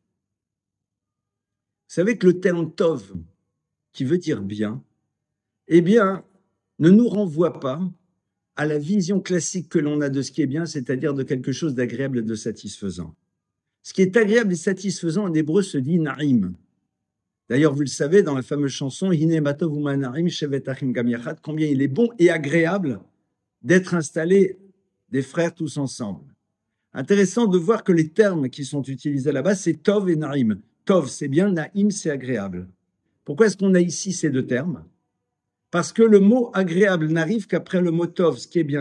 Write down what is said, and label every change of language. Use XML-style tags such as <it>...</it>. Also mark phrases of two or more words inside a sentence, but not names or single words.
<fr>Vous savez que le terme tov, qui veut dire bien, eh bien, ne nous renvoie pas à la vision classique que l'on a de ce qui est bien, c'est-à-dire de quelque chose d'agréable et de satisfaisant. Ce qui est agréable et satisfaisant en hébreu se dit naïm. D'ailleurs, vous le savez, dans la fameuse chanson</fr> <he>הנה מה טוב ומה נעים שבת אחים גם יחד,</he> <fr>combien il est bon et agréable d'être installés des frères tous ensemble. Intéressant de voir que les termes qui sont utilisés là-bas, c'est tov et naïm. Tov, c'est bien, naïm, c'est agréable. Pourquoi est-ce qu'on a ici ces deux termes? Parce que le mot agréable n'arrive qu'après le mot tov, ce qui est bien.</fr>